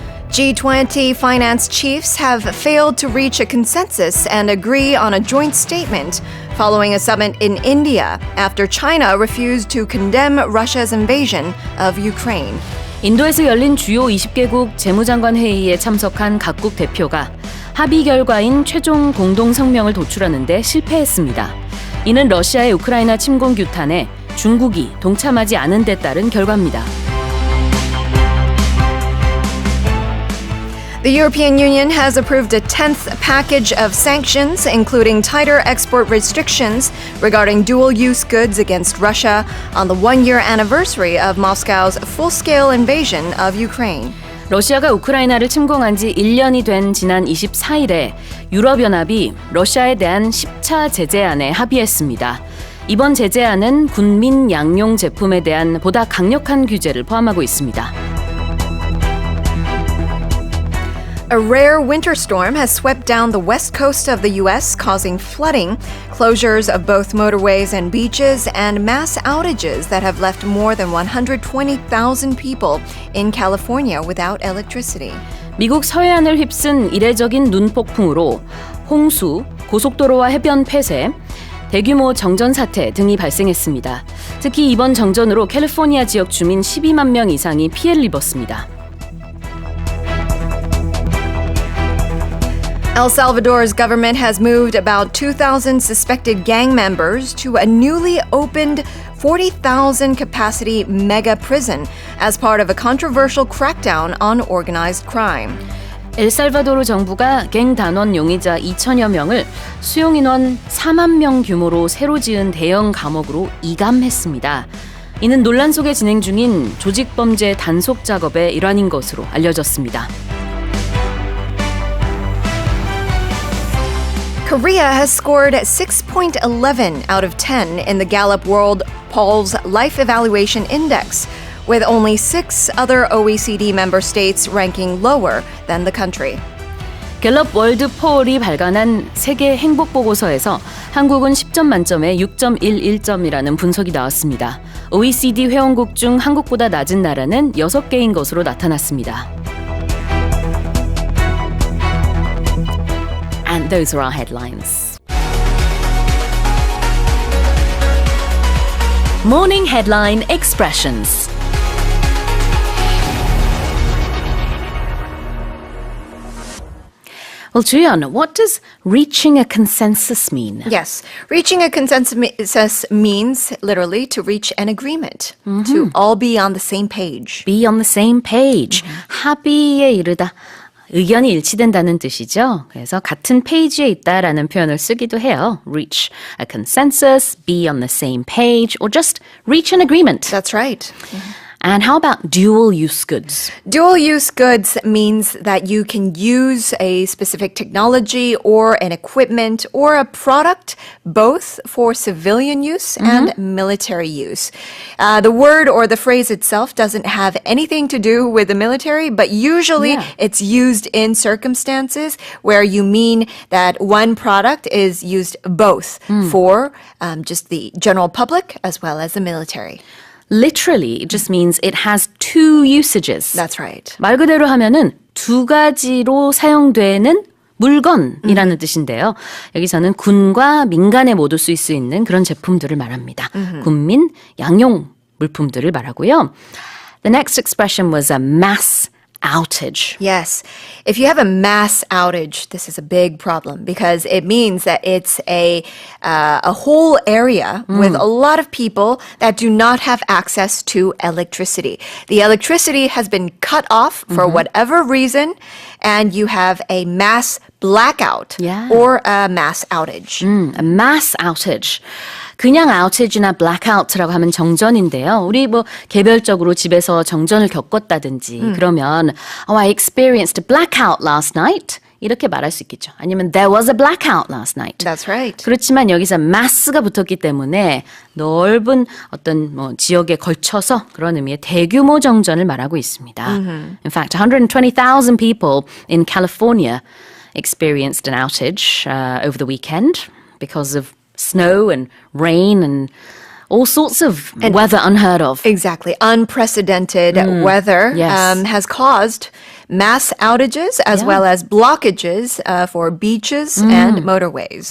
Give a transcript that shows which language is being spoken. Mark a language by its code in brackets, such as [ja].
[en] G20 finance chiefs have failed to reach a consensus and agree on a joint statement following a summit in India after China refused to condemn Russia's invasion of Ukraine. [ko] 인도에서 열린 주요 20개국 재무장관 회의에 참석한 각국 대표가 합의 결과인 최종 공동 성명을 도출하는데 실패했습니다. 이는 러시아의 우크라이나 침공 규탄에 중국이 동참하지 않은 데 따른 결과입니다. [en] The European Union has approved a 10th package of sanctions, including tighter export restrictions regarding dual-use goods against Russia on the one-year anniversary of Moscow's full-scale invasion of Ukraine. [ko] 러시아가 우크라이나를 침공한 지 1년이 된 지난 24일에 유럽연합이 러시아에 대한 10차 제재안에 합의했습니다. 이번 제재안은 군민 양용 제품에 대한 보다 강력한 규제를 포함하고 있습니다. [en] A rare winter storm has swept down the west coast of the U.S., causing flooding, closures of both motorways and beaches, and mass outages that have left more than 120,000 people in California without electricity. [ko] 미국 서해안을 휩쓴 이례적인 눈폭풍으로 홍수, 고속도로와 해변 폐쇄, 대규모 정전 사태 등이 발생했습니다. 특히 이번 정전으로 캘리포니아 지역 주민 12만 명 이상이 피해를 입었습니다. [en] El Salvador's government has moved about 2,000 suspected gang members to a newly opened 40,000 capacity mega prison as part of a controversial crackdown on organized crime. [ko] 엘살바도르 정부가 갱 단원 용의자 2천여 명을 수용 인원 4만 명 규모로 새로 지은 대형 감옥으로 이감했습니다. 이는 논란 속에 진행 중인 조직범죄 단속 작업의 일환인 것으로 알려졌습니다. [en] Korea has scored 6.11 out of 10 in the Gallup World Poll's Life Evaluation Index, with only 6 other OECD member states ranking lower than the country. [ko] 갤럽 월드 폴이 발간한 세계 행복 보고서에서 한국은 10점 만점에 6.11점이라는 분석이 나왔습니다. OECD 회원국 중 한국보다 낮은 나라는 6개인 것으로 나타났습니다. [en] And those are our headlines. Morning Headline Expressions. Well, Juyeon, what does reaching a consensus mean? Yes, reaching a consensus means literally to reach an agreement, to all be on the same page. Be on the same page. [ko] 합의에 이르다. 의견이 일치된다는 뜻이죠. 그래서 같은 페이지에 있다라는 표현을 쓰기도 해요. [en] Reach a consensus, be on the same page, or just reach an agreement. That's right. And how about dual-use goods? Dual-use goods means that you can use a specific technology or an equipment or a product both for civilian use and military use. The word or the phrase itself doesn't have anything to do with the military, but usually it's used in circumstances where you mean that one product is used both for just the general public as well as the military. Literally, it just means it has two usages. That's right. [ko] 말 그대로 하면은 두 가지로 사용되는 물건이라는 뜻인데요. 여기서는 군과 민간에 모두 쓰일 수 있는 그런 제품들을 말합니다. 군민, 양용 물품들을 말하고요. [en] The next expression was a mass outage. Yes. If you have a mass outage, this is a big problem because it means that it's a whole area with a lot of people that do not have access to electricity. The electricity has been cut off for whatever reason, and you have a mass blackout or a mass outage. A mass outage. [ko] 그냥 outage나 blackout라고 하면 정전인데요. 우리 뭐 개별적으로 집에서 정전을 겪었다든지 그러면 [en] I experienced a blackout last night. [ko] 이렇게 말할 수 있겠죠. 아니면 [en] there was a blackout last night. That's right. [ko] 그렇지만 여기서 mass가 붙었기 때문에 넓은 어떤 뭐 지역에 걸쳐서 그런 의미의 대규모 정전을 말하고 있습니다. [en] In fact, 120,000 people in California experienced an outage over the weekend because of snow and rain and all sorts of weather unheard of. Exactly. Unprecedented weather Yes. has caused mass outages as well as blockages for beaches and motorways.